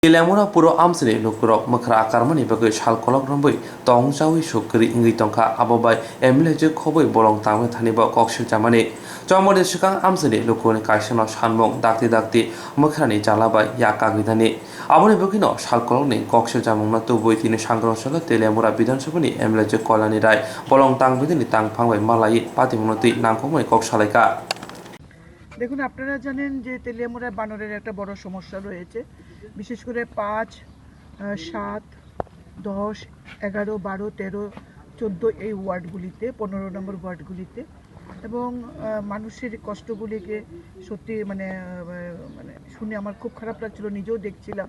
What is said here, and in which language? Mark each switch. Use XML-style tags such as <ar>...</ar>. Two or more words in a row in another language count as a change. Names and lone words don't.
<trp>Teliamura puro amsini nukurok Mwkhura Akarma ni bagwi salkolok rambui tongjawi sukri ingri tongka abobai emle je khoboi bolong tangme thaniba Kokchaplaimung chomode sikang amsini nukuni kaisano sanmung dakti Mwkhura ni jalabai yakagidani aboni bugino salkolok ni Kokchaplaimung na tubui tini sangrosala Teliamura Bidhansabha ni emle je kolani rai bolong tangbidini tangphangbai malai patimunoti nangkhomai koksalaika</trp> <bn>দেখুন আপনারা জানেন যে তেলিয়ামুড়া বানরের একটা বড় সমস্যা রয়েছে, বিশেষ করে 5, 7, 10, 11, 12, 13, 14 এই ওয়ার্ডগুলিতে 15 নম্বর ওয়ার্ডগুলিতে এবং মানুষের কষ্টগুলিকে সত্যি মানে শুনে আমার খুব খারাপ লাগছিল, নিজেও দেখছিলাম।</bn>